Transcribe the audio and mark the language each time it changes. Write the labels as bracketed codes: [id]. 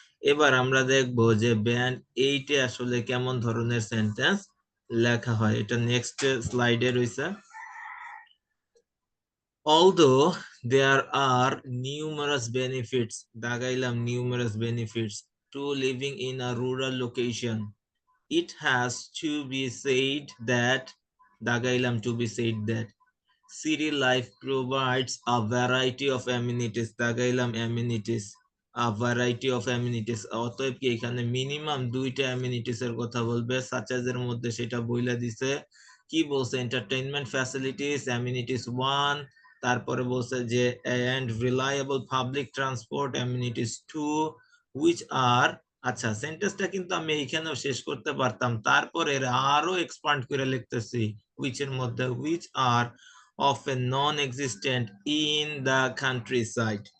[bn] এবার আমরা দেখব যে ব্যান্ড 8 এ আসলে কেমন ধরনের সেন্টেন্স লেখা হয়। এটা নেক্সট স্লাইডে রয়েছে। [en] Although there are numerous benefits, [bn] দাগাইলাম [en] numerous benefits to living in a rural location, it has to be said that, দাগাইলাম to be said that, city life provides a variety of amenities, দাগাইলাম amenities, a variety of amenities। [bn] অতএব কি এখানে minimum 2টা amenities এর কথা বলবে, [en] such as [bn] এর মধ্যে সেটা বইলা দিছে। কি বলছে? [en] entertainment facilities [bn] amenities 1, তারপরে বলছে যে [en] and reliable public transport amenities 2 which are, [bn] আচ্ছা সেন্টেন্সটা কিন্তু আমি এইখানেও শেষ করতে পারতাম, তারপরে আরো এক্সপান্ড করে লিখতেছি which এর মধ্যে, [en] which are often non-existent in the countryside।